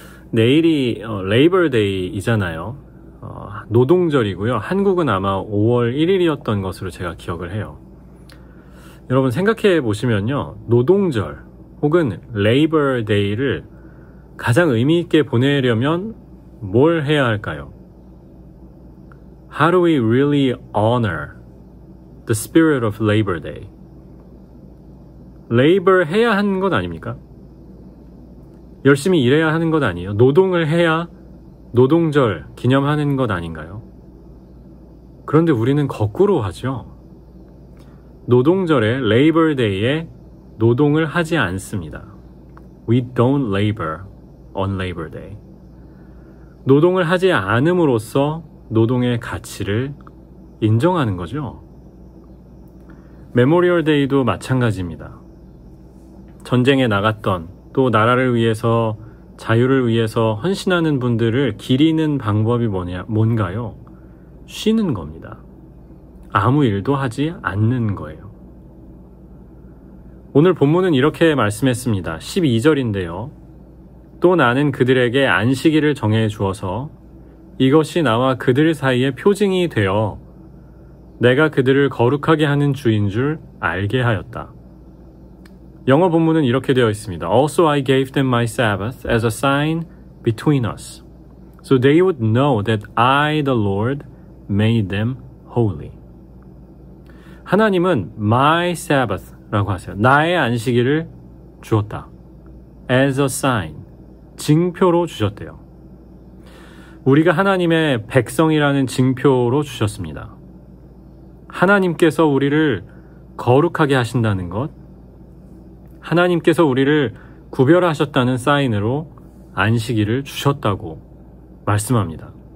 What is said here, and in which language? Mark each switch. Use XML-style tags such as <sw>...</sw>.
<ko>내일이 레이버 데이이잖아요. 노동절이고요. 한국은 아마 5월 1일이었던 것으로 제가 기억을 해요. 여러분 생각해 보시면요. 노동절 혹은 레이버 데이를 가장 의미 있게 보내려면 뭘 해야 할까요?</ko> <en>How do we really honor the spirit of Labor Day?</en> <ko>레이버 해야 하는 것 아닙니까? 열심히 일해야 하는 것 아니에요? 노동을 해야 노동절 기념하는 것 아닌가요? 그런데 우리는 거꾸로 하죠. 노동절에 레이버 데이에 노동을 하지 않습니다.</ko> <en>We don't labor on Labor Day.</en> <ko>노동을 하지 않음으로써 노동의 가치를 인정하는 거죠. 메모리얼 데이도 마찬가지입니다. 전쟁에 나갔던 또 나라를 위해서 자유를 위해서 헌신하는 분들을 기리는 방법이 뭔가요? 쉬는 겁니다. 아무 일도 하지 않는 거예요. 오늘 본문은 이렇게 말씀했습니다. 12절인데요. 또 나는 그들에게 안식일을 정해 주어서 이것이 나와 그들 사이의 표징이 되어 내가 그들을 거룩하게 하는 주인 줄 알게 하였다. 영어 본문은 이렇게 되어 있습니다.</ko> <en>Also I gave them my Sabbath as a sign between us, so they would know that I, the Lord, made them holy.</en> <ko>하나님은</ko> <en>my Sabbath</en> <ko>라고 하세요. 나의 안식일을 주었다.</ko> <en>As a sign.</en> <ko>징표로 주셨대요. 우리가 하나님의 백성이라는 징표로 주셨습니다. 하나님께서 우리를 거룩하게 하신다는 것, 하나님께서 우리를 구별하셨다는 사인으로 안식일을 주셨다고 말씀합니다.</ko>